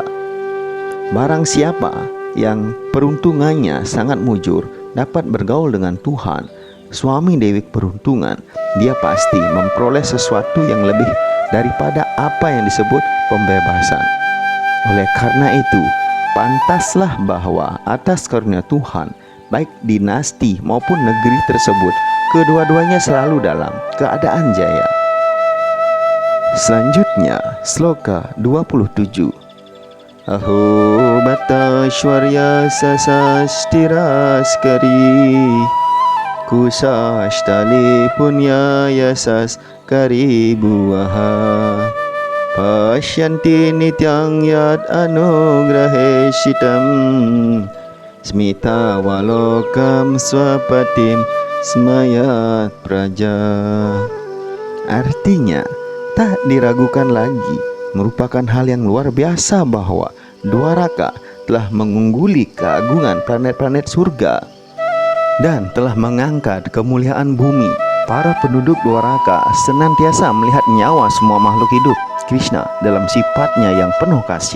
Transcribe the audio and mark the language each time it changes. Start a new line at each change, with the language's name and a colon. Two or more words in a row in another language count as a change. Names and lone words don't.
Indonesian: Barang siapa yang peruntungannya sangat mujur dapat bergaul dengan Tuhan, suami Dewi peruntungan, dia pasti memperoleh sesuatu yang lebih daripada apa yang disebut pembebasan. Oleh karena itu, pantaslah bahwa atas karunia Tuhan, baik dinasti maupun negeri tersebut, kedua-duanya selalu dalam keadaan jaya. Selanjutnya, sloka 27.
Sanskrit: Aho bata shwarya sasastiraskari kusashtali punya yasas karibuaha pasyanti nityang yad anugrahe shitam smita walokam swapatim smayat praja.
Indonesian: Artinya, tak diragukan lagi, merupakan hal yang luar biasa bahwa Dwaraka telah mengungguli keagungan planet-planet surga dan telah mengangkat kemuliaan bumi. Para penduduk Dwaraka senantiasa melihat nyawa semua makhluk hidup Krishna dalam sifatnya yang penuh kasih.